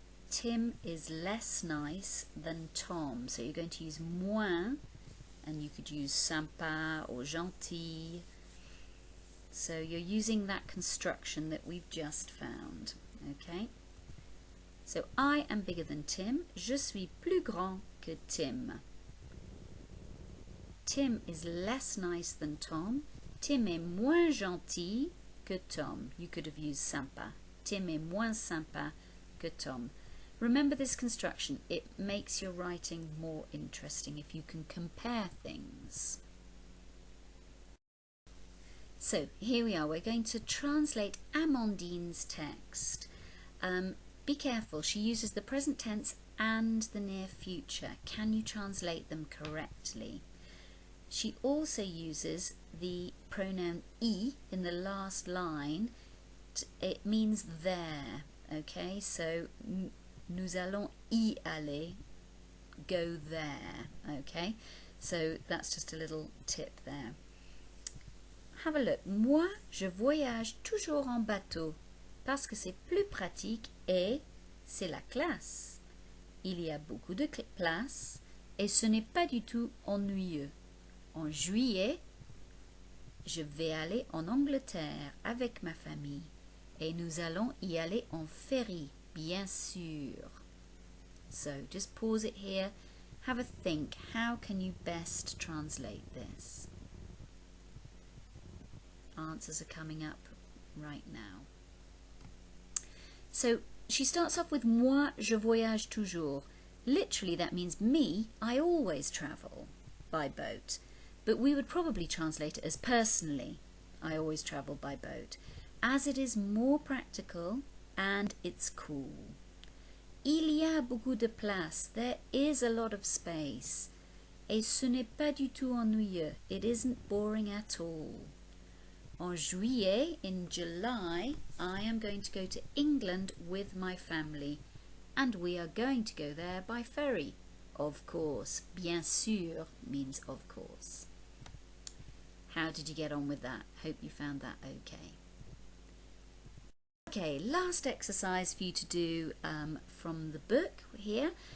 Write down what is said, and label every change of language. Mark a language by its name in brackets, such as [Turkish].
[English] Tim is less nice than Tom. So you're going to use moins, and you could use sympa or gentil. So you're using that construction that we've just found. Okay? So I am bigger than Tim. [French] Je suis plus grand que Tim. [English] Tim is less nice than Tom. [French] Tim est moins gentil que Tom. [English] You could have used sympa. [French] Tim est moins sympa que Tom. [English] Remember this construction. It makes your writing more interesting if you can compare things. So here we are. We're going to translate Amandine's text. Be careful. She uses the present tense and the near future. Can you translate them correctly? She also uses the pronoun I in the last line. It means there. Okay, so [French] nous allons y aller, [English] go there. Okay, so that's just a little tip there. Have a look. [French] Moi, je voyage toujours en bateau parce que c'est plus pratique et c'est la classe. Il y a beaucoup de places et ce n'est pas du tout ennuyeux. En juillet, je vais aller en Angleterre avec ma famille et nous allons y aller en ferry, bien sûr. [English] So just pause it here, have a think. How can you best translate this? Answers are coming up right now. So she starts off with [French] moi, je voyage toujours. [English] Literally that means me, I always travel by boat. But we would probably translate it as personally, I always travel by boat, as it is more practical and it's cool. [French] Il y a beaucoup de place, [English] there is a lot of space. [French] Et ce n'est pas du tout ennuyeux, [English] it isn't boring at all. [French] En juillet, [English] in July, I am going to go to England with my family, and we are going to go there by ferry. Of course, [French] bien sûr [English] means of course. How did you get on with that? Hope you found that okay. Okay, last exercise for you to do from the book here.